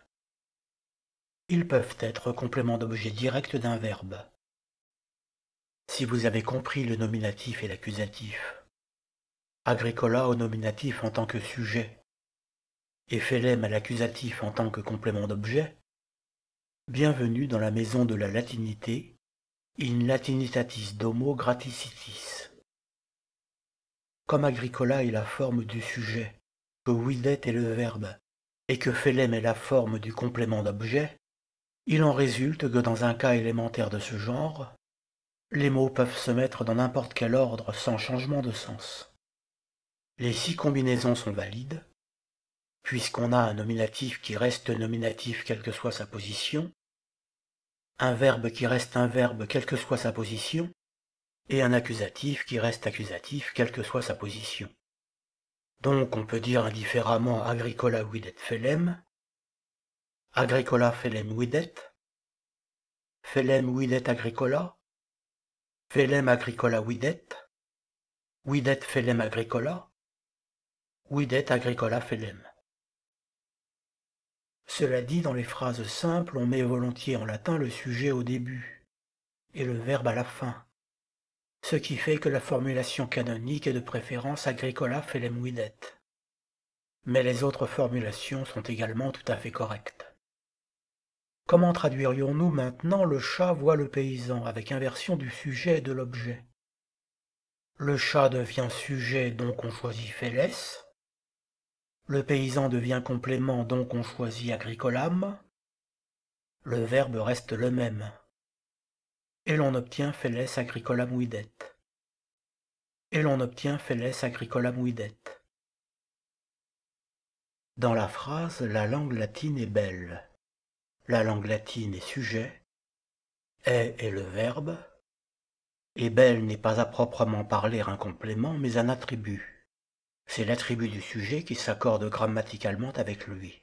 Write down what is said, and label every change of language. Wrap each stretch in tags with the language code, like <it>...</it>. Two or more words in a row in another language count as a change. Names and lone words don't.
<fr>Ils peuvent être compléments d'objet direct d'un verbe. Si vous avez compris le nominatif et l'accusatif, agricola au nominatif en tant que sujet et felem à l'accusatif en tant que complément d'objet, bienvenue dans la maison de la latinité,</fr> <la>in latinitatis domo graticitis.</la> <fr>Comme agricola est la forme du sujet, que videt est le verbe, et que felem est la forme du complément d'objet, il en résulte que dans un cas élémentaire de ce genre, les mots peuvent se mettre dans n'importe quel ordre sans changement de sens. Les 6 combinaisons sont valides, puisqu'on a un nominatif qui reste nominatif quelle que soit sa position, un verbe qui reste un verbe quelle que soit sa position, et un accusatif qui reste accusatif quelle que soit sa position. Donc on peut dire indifféremment</fr> <la>agricola videt felem, agricola felem videt, felem videt agricola, felem agricola videt, videt felem agricola, videt agricola felem.</la> <fr>Cela dit, dans les phrases simples, on met volontiers en latin le sujet au début et le verbe à la fin, ce qui fait que la formulation canonique est de préférence</fr> <la>agricola felem videt.</la> <fr>Mais les autres formulations sont également tout à fait correctes. Comment traduirions-nous maintenant le chat voit le paysan avec inversion du sujet et de l'objet? Le chat devient sujet, donc on choisit feles. Le paysan devient complément, donc on choisit agricolam. Le verbe reste le même. Et l'on obtient</fr> <la>feles agricolam videt.</la> <fr>Et l'on obtient</fr> <la>feles agricolam videt.</la> <fr>Dans la phrase, la langue latine est belle. La langue latine est sujet, est le verbe, et belle n'est pas à proprement parler un complément, mais un attribut. C'est l'attribut du sujet qui s'accorde grammaticalement avec lui.</fr>